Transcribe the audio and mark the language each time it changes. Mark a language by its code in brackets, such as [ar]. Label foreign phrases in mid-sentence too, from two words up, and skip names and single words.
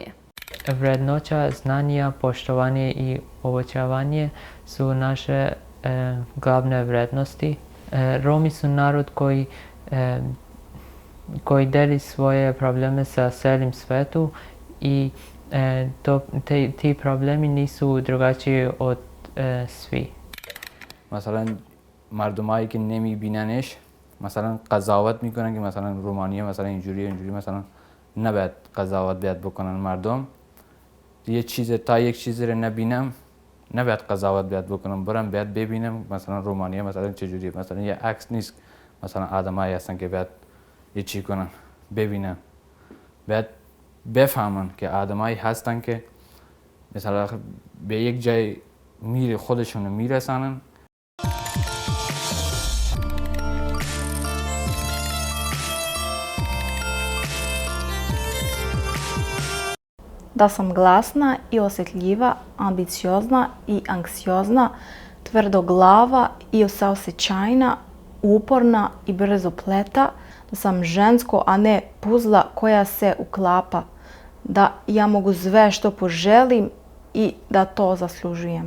[sr] Vrednoća, znanja, poštovanje i oboćavanje su naše glavne vrednosti. Romi su narod koji deli svoje probleme sa celim svetu i ti problemi nisu drugačiji od svi. [fa] مثلا مردمایی که نمیبیننش مثلا قضاوت میکنن که مثلا رومانیه مثلا اینجوری مثلا نباید قضاوت بیاد بکنن مردم. تا یک چیزی رو نبینم نباید قضاوت بیاد بکنم، برم بیاد ببینم مثلا رومانیه مثلا چجوریه. مثلا یه عکس نیست مثلا آدمایی هستن که بیاد یه چی کنن، ببینن، بیاد بفهمن که آدمایی هستن که مثلا به یک جای خودشونو میرسانن. [sr] Da sam glasna i osjetljiva, ambiciozna i anksiozna, tvrdoglava i saosećajna, uporna i brzopleta, da sam žensko, a ne puzla koja se uklapa, da ja mogu sve što poželim i da to zaslužujem.